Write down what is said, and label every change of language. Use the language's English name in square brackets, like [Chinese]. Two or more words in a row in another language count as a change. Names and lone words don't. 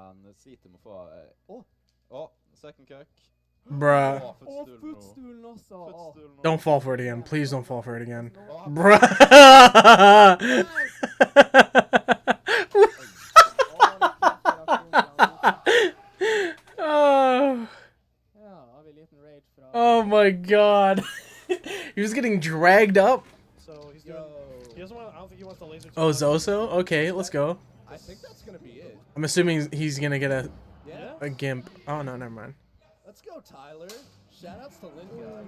[Norwegian] sliter med å få [English] second kick. Bruh. Å, [Norwegian] Footstool nå. footstoolen også. Å. Footstool nå. [English] Don't fall for it again. Please don't fall for it again. Å, Bruh. Oh. [Norwegian] Ja, har vi en liten raid fra... [English] Oh my god. He was getting dragged up. So he's doing. He doesn't want. I don't think he wants the laser. Oh, Zoso? Okay, let's go. I think that's gonna be it. I'm assuming he's gonna get Yeah? a gimp. Oh, no, never mind. Let's go, Tyler. Shoutouts to Lin guy.